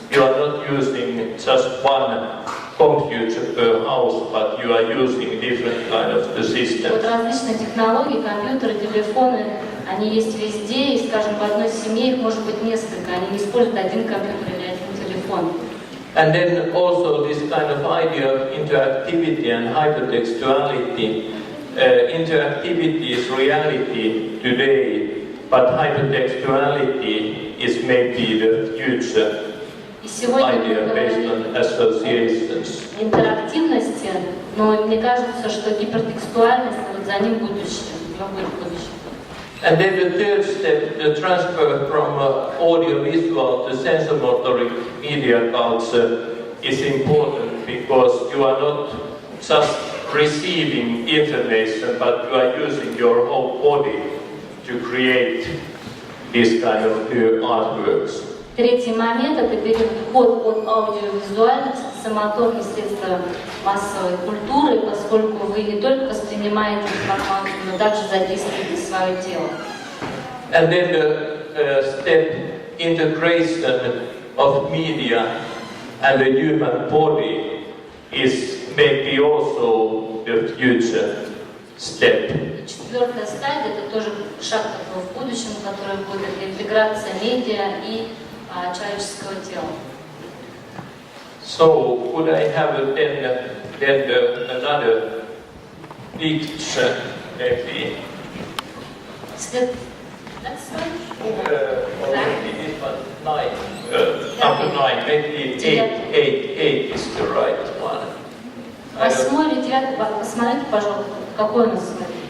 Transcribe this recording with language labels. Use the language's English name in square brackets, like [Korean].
[English] you are not using just one computer per house, but you are using different kind of the systems. [Russian] Вот различные технологии, компьютеры, телефоны, они есть везде, и, скажем, в одной семье их может быть несколько, они не используют один компьютер или один телефон. [English] And then also this kind of idea of interactivity and hypertextuality. Interactivity is reality today, but hypertextuality is maybe the future idea based on associations. [Russian] Интерактивности, но мне кажется, что гипертекстуальность, вот за ним будущее, будет будущее. [English] And then the third step, the transfer from audiovisual to sensomotoric media culture is important because you are not just receiving information, but you are using your whole body to create these kind of artworks. [Russian] Третий момент – это переход от аудиовизуальных к сенсомоторным средствам массовой культуры, поскольку вы не только воспринимаете информацию, но также задействуете свое тело. [English] And then the step integration of media and the human body is maybe also the future step. [Russian] Четвертая стадия – это тоже шаг такой в будущем, который будет интеграция медиа и человеческого тела. [English] So could I have then another picture maybe? That's right. Maybe this one 9, number 9, maybe 8 is the right one. [Russian] Восьмой или девятый, посмотрите, пожалуйста, какой у нас сегодня.